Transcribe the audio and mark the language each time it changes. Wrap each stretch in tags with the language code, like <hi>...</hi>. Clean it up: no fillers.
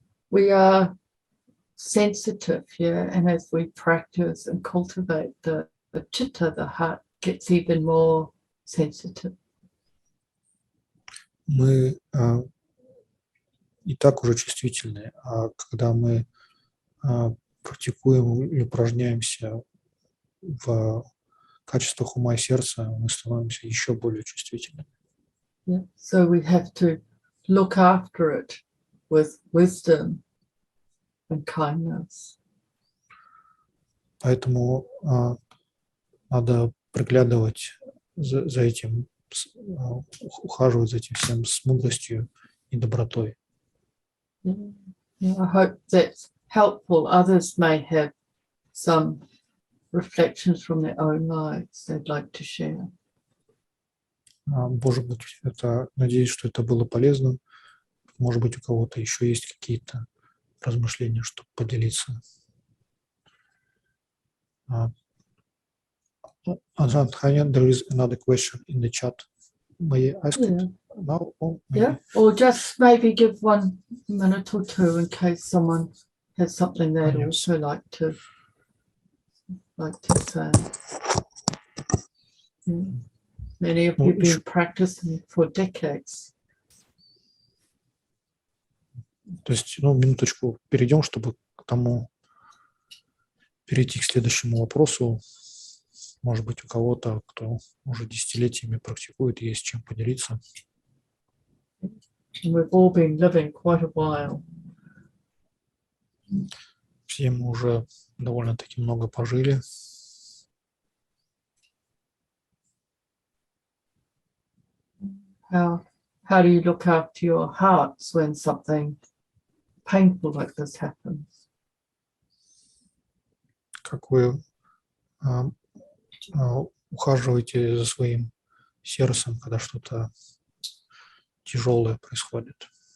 <en>We are sensitive here, and as we practice and cultivate the chitta, the heart gets even more sensitive.</en> <ru>Мы и так уже чувствительны, а когда мы практикуем или упражняемся в качествах ума и сердца, мы становимся еще более чувствительными.</ru> <en>Yeah. So we have to look after it with wisdom and kindness.</en> <ru>Поэтому надо приглядывать за этим, ухаживать за этим всем с мудростью и добротой.</ru> <en>Yeah, I hope that's helpful. Others may have some reflections from their own lives they'd like to share.</en> <ru>Может быть, надеюсь, что это было полезным. Может быть, у кого-то еще есть какие-то размышления, чтобы поделиться.</ru> <en>Аджан, Тханьей, there is another question in the chat. May I ask it now? Or maybe? Yeah, or just maybe give 1 minute or two in case someone has something they'd Yes. also like to say. Many of you have been practicing for decades.</en> <ru>То есть, минуточку перейдем, чтобы перейти к следующему вопросу. Может быть, у кого-то, кто уже десятилетиями практикует, есть чем поделиться.</ru> <en>We've all been living quite a while.</en> <ru>Все мы уже довольно-таки много пожили.</ru> <en>How do you look after your hearts when something painful like this happens?</en> <ru>Как вы ухаживаете за своим сердцем, когда что-то тяжелое происходит?</ru>